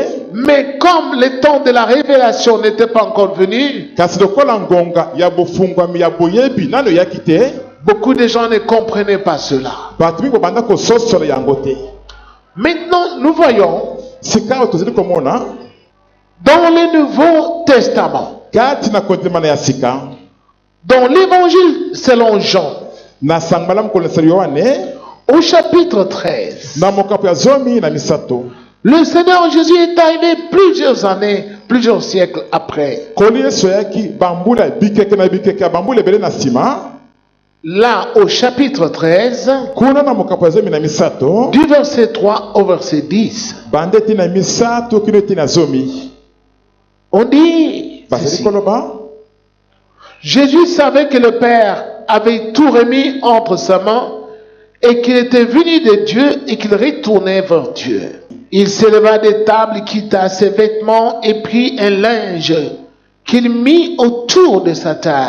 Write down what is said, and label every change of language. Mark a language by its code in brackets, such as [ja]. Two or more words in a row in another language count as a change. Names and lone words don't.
[fr] Mais comme le temps de la révélation n'était pas encore venu, [ln] kasi lokola ngonga ya bofungwami ya boyebi nano eyaki te, [fr] beaucoup de gens ne comprenaient pas cela. [ln] bato mingi bobanda kososola yango te. [fr] Maintenant, nous voyons [ln] sika oyo tozali komona [fr] dans le Nouveau Testament, [ln] kati na kondimana ya sika [fr] dans l'Évangile selon Jean, [ln] na sango malamu kolesela yohane [fr] au chapitre 13, [ln] na mokapo ya 13, [fr] le Seigneur Jésus est arrivé plusieurs années, plusieurs siècles après. [ln] nkolo yesu ayaki bambula bikeke na bikeke ya bambula ebele na nsima. [fr] Là, au chapitre 13, [ln] kuna na mokapo ya 13 [fr] du verset 3 au verset 10, [ln] bande ti na 3 kino ti na 10 [fr] on dit [ln] bazali [fr] ceci. [ln] koloba [fr] Jésus savait que le Père avait tout remis entre sa main et qu'il était venu de Dieu et qu'il retournait vers Dieu. Il s'éleva des tables, quitta ses vêtements et prit un linge qu'il mit autour de sa table.